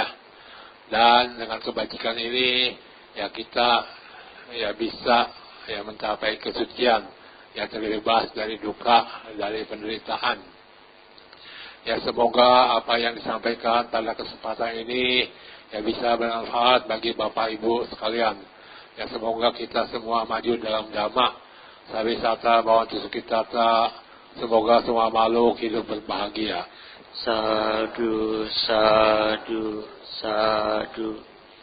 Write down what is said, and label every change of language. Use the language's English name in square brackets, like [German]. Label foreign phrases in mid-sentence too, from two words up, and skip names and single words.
[Indonesian] Dan dengan kebajikan ini, ya, kita ya bisa ya mencapai kesucian, ya, terbebas dari duka, dari penderitaan. Ya, semoga apa yang disampaikan pada kesempatan ini ya bisa bermanfaat bagi Bapak Ibu sekalian. Ya, semoga kita semua maju dalam dhamma. [Pali] Sawisata bawantu sukitata. [Indonesian] Semoga semua makhluk hidup berbahagia. [Pali] Sadhu, sadhu, sadhu.